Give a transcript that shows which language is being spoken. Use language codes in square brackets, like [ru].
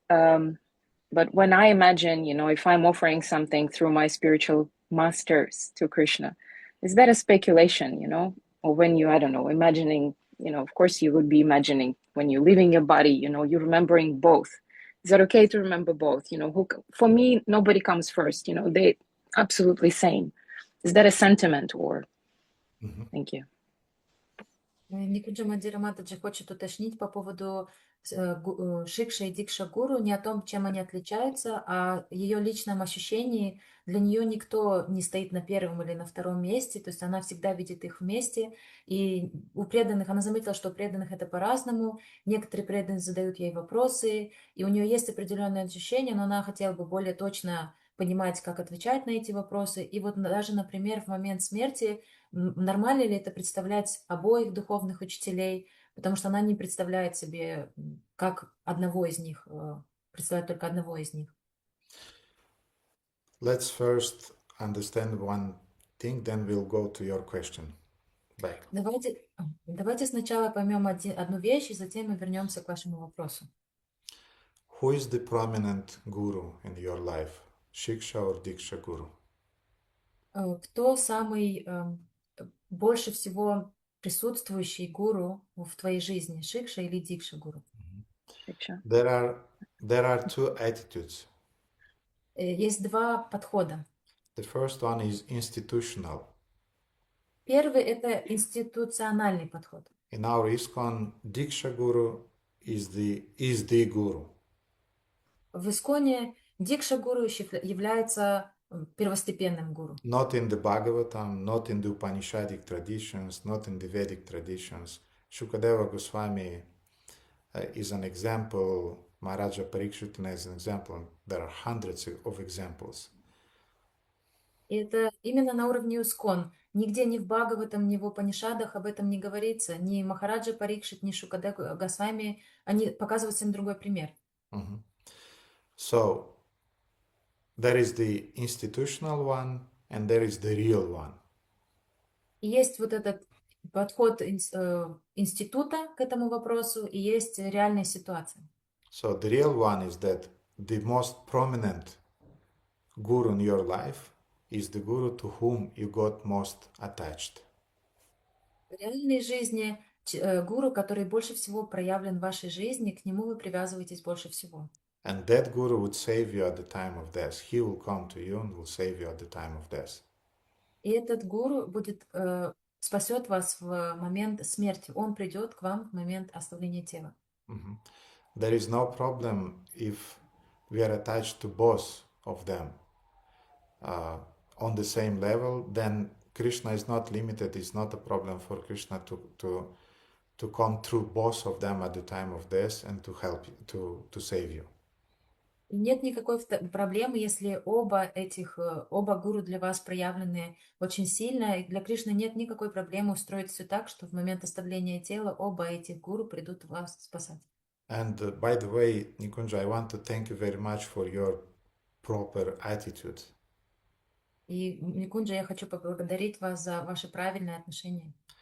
[en] But when I imagine, if I'm offering something through my spiritual masters to Krishna, is that a speculation, Or when you, I don't know, imagining, of course you would be imagining when you're leaving your body, you're remembering both. Is that okay to remember both? For me, nobody comes first, they absolutely same. Is that a sentiment or? Thank you. [ru] Никуджа Мадираматаджи хочет уточнить по поводу Шикша и Дикша Гуру, не о том, чем они отличаются, а ее личном ощущении. Для нее никто не стоит на первом или на втором месте, то есть она всегда видит их вместе. И у преданных, она заметила, что у преданных это по-разному. Некоторые преданные задают ей вопросы, и у нее есть определенное ощущение, но она хотела бы более точно понимать, как отвечать на эти вопросы. И вот даже, например, в момент смерти, нормально ли это представлять обоих духовных учителей, потому что она не представляет себе, как одного из них, представляет только одного из них. [en] Let's first understand one thing, then we'll go to your question back. [ru] Давайте сначала поймем одну вещь, и затем мы вернемся к вашему вопросу. [en] Who is the prominent guru in your life, Shiksha or Diksha Guru? [ru] Кто самый больше всего присутствующий гуру в твоей жизни, Шикша или Дикша Гуру? [en] There are two attitudes. [ru] Есть два подхода. [en] The first one is institutional. [ru] Первый — это институциональный подход. [en] In our ISKCON, Diksha Guru is the guru. [ru] В Исконе Дикша Гуру является первостепенным гуру. [en] Not in the Bhagavatam, not in the Upanishadic traditions, not in the Vedic traditions. Shukadeva Goswami is an example. Maharaja Parikshitana is an example. There are hundreds of examples. [ru] И это именно на уровне Искон. Нигде ни в Бхагаватам, ни в Упанишадах об этом не говорится. Ни Махараджа Парикшит, ни Шукадева Госвами, они показывают всем другой пример. [en] So, there is the institutional one and there is the real one. [ru] И есть вот этот подход института к этому вопросу, и есть реальная ситуация. [en] So, the real one is that the most prominent guru in your life is the guru to whom you got most attached. [ru] В реальной жизни гуру, который больше всего проявлен в вашей жизни, к нему вы привязываетесь больше всего. [en] And that guru would save you at the time of death. He will come to you and will save you at the time of death. [ru] И этот гуру спасет вас в момент смерти. Он придет к вам в момент оставления тела. [en] There is no problem if we are attached to both of them on the same level. Then Krishna is not limited. It's not a problem for Krishna to come through both of them at the time of death and to help you, to save you. [ru] Нет никакой проблемы, если оба гуру для вас проявлены очень сильно. И для Кришны нет никакой проблемы устроить все так, что в момент оставления тела оба этих гуру придут вас спасать. [en] And by the way, Nikunja, I want to thank you very much for your proper attitude. [ru] И, Никунджа, я хочу поблагодарить вас за ваше правильное отношение.